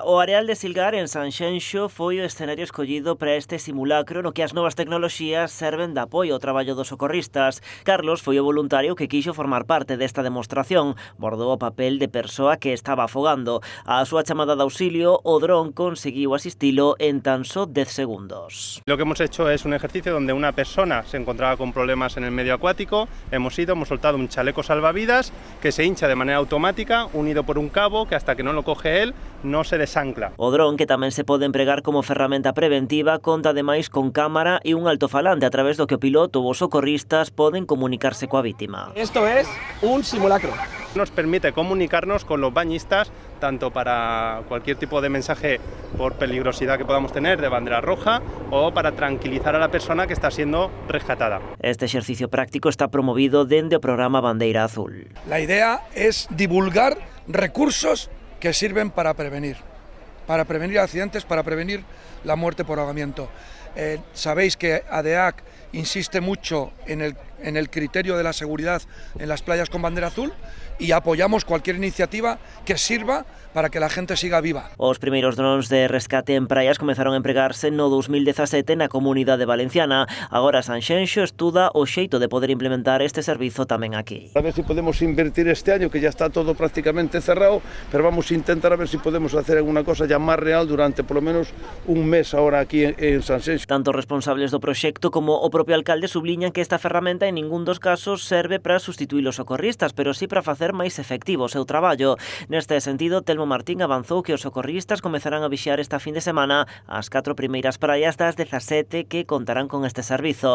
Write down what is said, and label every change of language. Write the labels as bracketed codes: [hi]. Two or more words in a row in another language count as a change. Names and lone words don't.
[gl] O areal de Silgar en Sanxenxo foi o escenario escollido para este simulacro no que as novas tecnoloxías serven de apoio ao traballo dos socorristas. Carlos foi o voluntario que quixo formar parte desta demostración, bordou o papel de persoa que estaba afogando. A súa chamada de auxilio, o dron conseguiu asistilo en tan só 10 segundos. [es] Lo que hemos hecho es un ejercicio donde una persona se encontraba con problemas en el medio acuático, hemos soltado un chaleco salvavidas que se hincha de manera automática, unido por un cabo que hasta que no lo coge él no se desancla. [gl] O dron, que tamén se pode empregar como ferramenta preventiva, conta ademais con cámara e un altofalante a través do que o piloto ou os socorristas poden comunicarse coa vítima. [es] Esto es un simulacro. Nos permite comunicarnos con los bañistas, tanto para cualquier tipo de mensaje por peligrosidad que podamos tener de bandera roja o para tranquilizar a la persona que está siendo rescatada. [gl] Este exercicio práctico está promovido dende o programa Bandeira Azul. [es] La idea es divulgar recursos que sirven para prevenir accidentes, para prevenir la muerte por ahogamiento. Sabéis que ADEAC insiste mucho en el criterio de la seguridad en las playas con bandera azul y apoyamos cualquier iniciativa que sirva para que la gente siga viva. [gl] Os primeiros drons de rescate en praias comezaron a empregarse no 2017 na Comunidade Valenciana. Agora Sanxenxo estuda o xeito de poder implementar este servizo tamén aquí. [es] A ver si podemos invertir este año, que ya está todo prácticamente cerrado, pero vamos a intentar a ver si podemos hacer alguna cosa ya más real durante por lo menos un mes ahora aquí en Sanxenxo. [gl] Tanto responsables do proxecto como o propio alcalde subliñan que esta ferramenta en ningún dos casos serve para sustituir os socorristas, pero sí para facer máis efectivo o seu traballo. Neste sentido, Telmo Martín avanzou que os socorristas comezarán a vixiar esta fin de semana as 4 primeiras praias das 17 que contarán con este servizo.